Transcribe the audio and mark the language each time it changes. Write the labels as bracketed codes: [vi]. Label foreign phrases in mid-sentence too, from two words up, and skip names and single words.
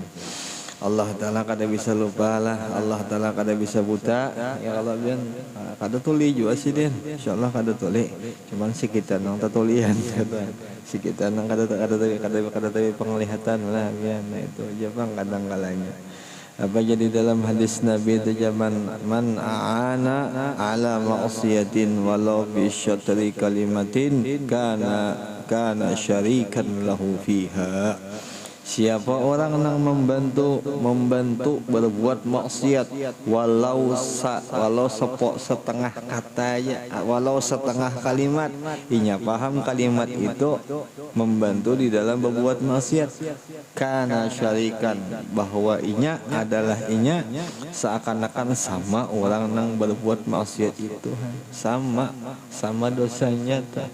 [bjn] Allah Ta'ala kada bisa lupa lah, Allah Ta'ala kada bisa buta ya kalau bian kada tuli juga sih den, insyaallah kada tuli, cuman si kita nang tatulian si kita nang kada penglihatan lah bian. Nah itu aja bang kadang kalanya apa jadi dalam hadis Nabi itu zaman [ar] من أعان على معصية ولو بشطر كلمة كان شريكا له فيها. [bjn] Siapa orang yang membantu berbuat maksiat walau sepok setengah katanya, walau setengah kalimat, inya paham kalimat itu membantu di dalam berbuat maksiat, karena syarikan bahwa inya adalah seakan-akan sama orang yang berbuat maksiat itu, sama dosanya tak.